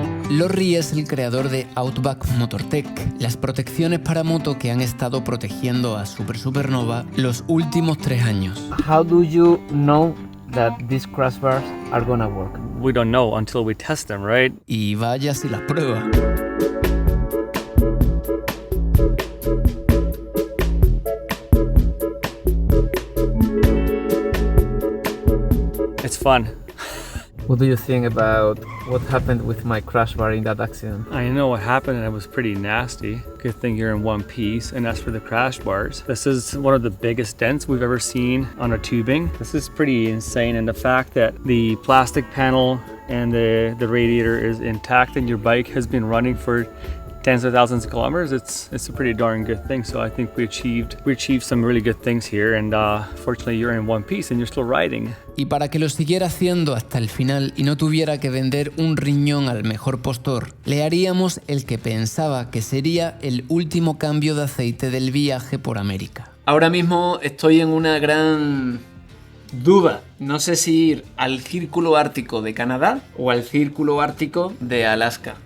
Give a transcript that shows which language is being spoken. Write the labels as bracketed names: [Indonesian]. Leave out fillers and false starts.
[Spanish] Lorry es el creador de Outback Motortech, las protecciones para moto que han estado protegiendo a Super Supernova los últimos 3 años. [English] How do you know that these crash bars are gonna work? We don't know until we test them, right? [Spanish] Y vaya si las prueba. [English] It's fun. What do you think about what happened with my crash bar in that accident? I know what happened and it was pretty nasty. Good thing you're in one piece. And as for the crash bars, this is one of the biggest dents we've ever seen on a tubing. This is pretty insane. And the fact that the plastic panel and the radiator is intact and your bike has been running for tens of thousands of kilometers, it's a pretty darn good thing. So I think we achieved some really good things here, and fortunately you're in one piece and you're still riding. [Spanish] Y para que lo siguiera haciendo hasta el final y no tuviera que vender un riñón al mejor postor, le haríamos el que pensaba que sería el último cambio de aceite del viaje por América. Ahora mismo estoy en una gran duda. No sé si ir al Círculo Ártico de Canadá o al Círculo Ártico de Alaska.